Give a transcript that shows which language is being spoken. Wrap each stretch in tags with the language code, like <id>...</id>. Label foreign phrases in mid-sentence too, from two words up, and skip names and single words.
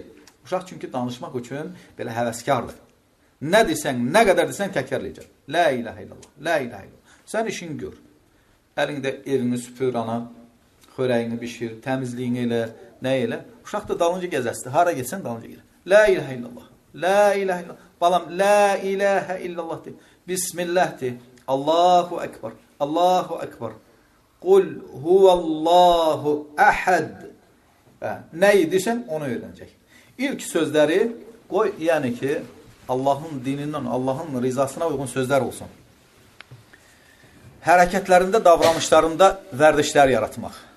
<az>Uşaq çünki danışmaq üçün belə həvəskardır. Nə desən, nə qədər desən təkrarlayacaq.</az> <ar>لا إله إلا الله، لا إله إلا الله.</ar> <az>Sən işin gör. Əlində evini süpür ana, xörəyini bişir, təmizliyini elə, nə elə. Uşaq da dalınca gəzəsdir. Hara getsən dalınca gəlir.</az> <ar>لا إله إلا الله، لا إله إلا الله.</ar> <az>Balam,</az> <ar>لا إله إلا الله</ar> <az>de. Bismillah de.</az> <ar>الله أكبر، الله أكبر. قل هو الله أحد.</ar> <az>Nə edirsən, onu öyrənəcək. İlk sözləri qoy, yəni ki, Allahın dinindən, Allahın rizasına uyğun sözlər olsun. Hərəkətlərində, davranışlarında vərdişlər yaratmaq.</az>